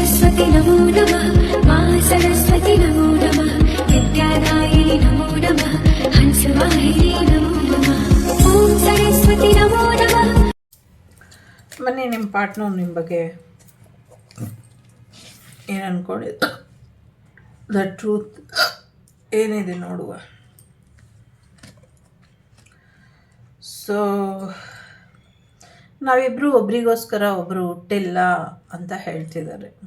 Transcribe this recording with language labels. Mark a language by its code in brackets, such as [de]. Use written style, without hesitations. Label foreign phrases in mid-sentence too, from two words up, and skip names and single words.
[sa] सरस्वती नमो नमः मा सरस्वती नमो नमः विद्यादायिनी नमो नमः हंसवाहिनी नमो नमः ॐ सरस्वती नमो नमः. [kn] ಬನ್ನಿ ನಿಮ್ಮ ಪಾರ್ಟ್ನರ್ ನಿಮ್ಮ ಬಗ್ಗೆ ಏನು ಅಂದ್ಕೊಂಡಿದ್ದು [en] the truth [kn] ಏನಿದೆ ನೋಡುವ. ಸೊ ನಾವಿಬ್ಬರು ಒಬ್ರಿಗೋಸ್ಕರ ಒಬ್ಬರು ಹುಟ್ಟಿಲ್ಲ ಅಂತ ಹೇಳ್ತಿದ್ದಾರೆ.